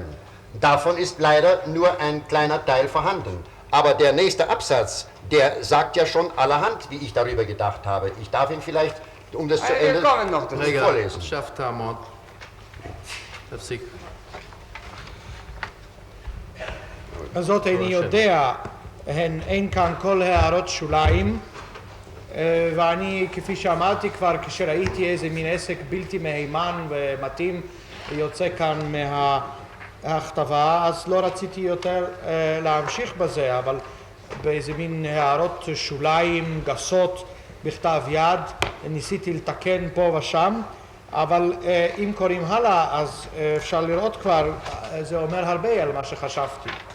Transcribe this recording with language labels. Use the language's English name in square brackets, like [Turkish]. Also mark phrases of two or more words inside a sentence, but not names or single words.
[German] Davon ist leider nur ein kleiner Teil vorhanden. Aber der nächste Absatz, der sagt ja schon allerhand, wie ich darüber gedacht habe. Ich darf ihn vielleicht, um das zu Ende vorlesen. [Hebrew] זאת איני יודע, אין כאן כל הערות שוליים, ואני, כפי שאמרתי כבר, כשראיתי איזה מין עסק בלתי מהימן ומתאים יוצא כאן מההכתבה, אז לא רציתי יותר להמשיך בזה, אבל באיזה מין הערות שוליים גסות בכתב יד ניסיתי לתקן פה ושם, אבל אם קוראים הלאה, אז אפשר לראות כבר, זה אומר הרבה על מה שחשבתי.